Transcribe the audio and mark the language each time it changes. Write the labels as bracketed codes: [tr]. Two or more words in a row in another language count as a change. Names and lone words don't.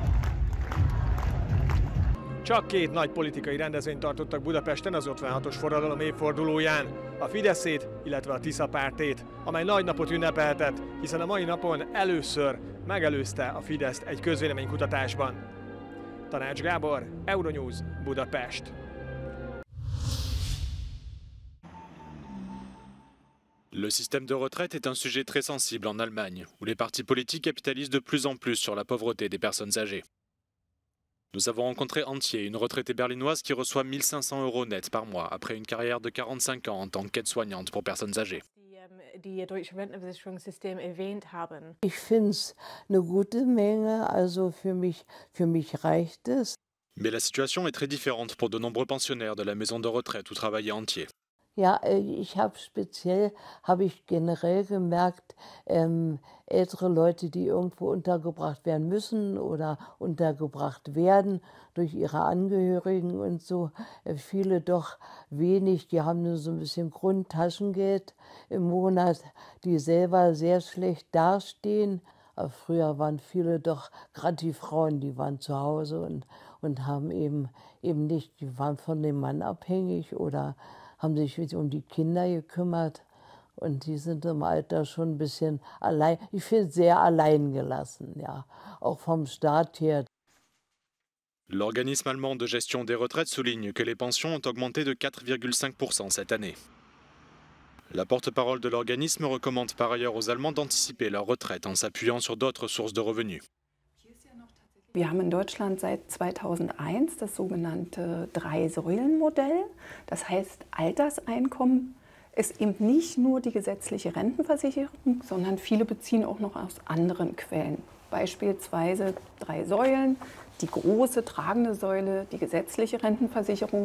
[hu] Csak két nagy politikai rendezvényt tartottak Budapesten az 56-os forradalom évfordulóján, a Fideszét, illetve a Tisza pártét, amely nagy napot ünnepelhetett, hiszen a mai napon először megelőzte a Fideszt egy közvéleménykutatásban. Tanács Gábor, Euronews, Budapest. [fr] Le système de retraite est un sujet très sensible en Allemagne, où les partis politiques capitalisent de plus en plus sur la pauvreté des personnes âgées. Nous avons rencontré Antje, une retraitée berlinoise qui reçoit 1500 € net par mois après une carrière de 45 ans en tant qu'aide-soignante pour personnes âgées. [de] Die deutsche Rentenversicherungssystem erwähnt haben. Ich finde es eine gute Menge, also für mich reicht es. [fr] Mais la situation est très différente pour de nombreux pensionnaires de la maison de retraite où travaillait Antje. [de] Ja, ich habe generell gemerkt, ältere Leute, die irgendwo untergebracht werden müssen oder untergebracht werden durch ihre Angehörigen und so, viele doch wenig, die haben nur so ein bisschen Grundtaschengeld im Monat, die selber sehr schlecht dastehen. Aber früher waren viele doch, gerade die Frauen, die waren zu Hause und haben eben nicht, die waren von dem Mann abhängig oder haben sich um die Kinder gekümmert und die sind im Alter schon ein bisschen allein, ich finde sehr allein gelassen, ja, auch vom Staat her. [fr] L'organisme allemand de gestion des retraites souligne que les pensions ont augmenté de 4,5% cette année. La porte-parole de l'organisme recommande par ailleurs aux Allemands d'anticiper leur retraite en s'appuyant sur d'autres sources de revenus. [de] Wir haben in Deutschland seit 2001 das sogenannte Drei-Säulen-Modell. Das heißt, Alterseinkommen ist eben nicht nur die gesetzliche Rentenversicherung, sondern viele beziehen auch noch aus anderen Quellen. Beispielsweise 3 Säulen, die große tragende Säule, die gesetzliche Rentenversicherung.